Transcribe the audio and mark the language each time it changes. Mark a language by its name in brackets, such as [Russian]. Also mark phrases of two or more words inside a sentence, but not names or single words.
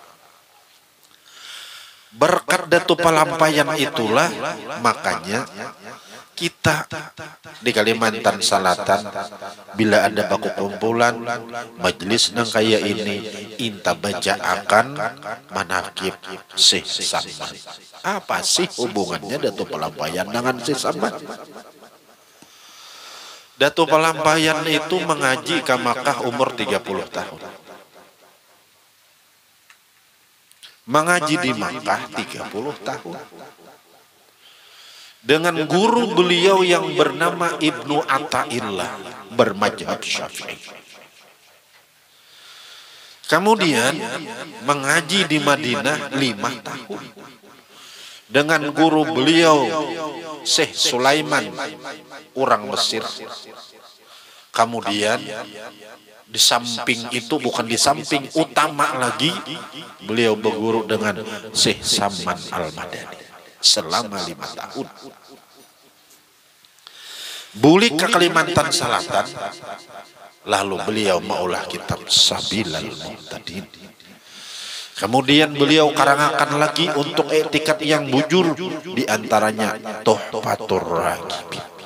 [Banjar] Berkat Datu Pelampayan itulah makanya kita di Kalimantan Selatan bila ada baku kumpulan majelis nang kaya ini inta baca akan manakib Syekh Samad. [Indonesian] Apa sih hubungannya Datu Pelampayan dengan Syekh Samad? Datu Pelampayan itu mengaji ke Makkah umur 30 tahun. mengaji di Makkah 30 tahun. Dengan guru beliau yang bernama Ibnu Athaillah bermadzhab Syafi'i. Kemudian mengaji di Madinah 5 tahun. Dengan guru beliau Syekh Sulaiman orang Mesir. Kemudian di samping itu, bukan di samping, utama lagi, beliau berguru dengan Syekh Saman Al-Madani selama 5 tahun. [Banjar] Bulik ke Kalimantan Selatan, lalu beliau maulah kitab Sabilal Muhtadin. Kemudian beliau karangakan lagi untuk etikat yang bujur, diantaranya Tuhfatur Ragibin.